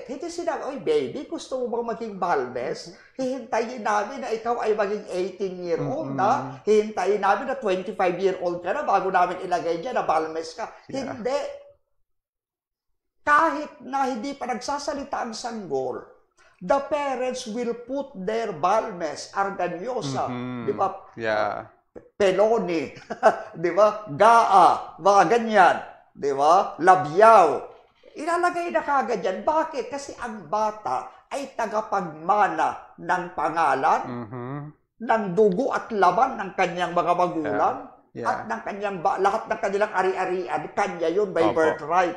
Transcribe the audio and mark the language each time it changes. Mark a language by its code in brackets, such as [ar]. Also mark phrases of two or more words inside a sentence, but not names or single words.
[tl] Hindi sinabi, oy baby, gusto mo bang maging Balmes? Hihintayin namin na ikaw ay maging 18-year-old na. Hihintayin namin na 25-year-old ka na bago namin ilagay dyan na Balmes ka. [en] Yeah. [tl] Hindi. Kahit na hindi pa nagsasalita ang sanggol, [en] the parents will put their Balmes, Arganyosa, di ba? Yeah. [tl] Peloni, di ba? Gaa, mga ganyan, di ba? Labyaw. Ilalagay na kagad yan. Bakit? Kasi ang bata ay tagapagmana ng pangalan, ng dugo at laman ng kanyang mga magulang, at ng kanyang lahat ng kanilang ari-arian, kanya yun [en] by birthright.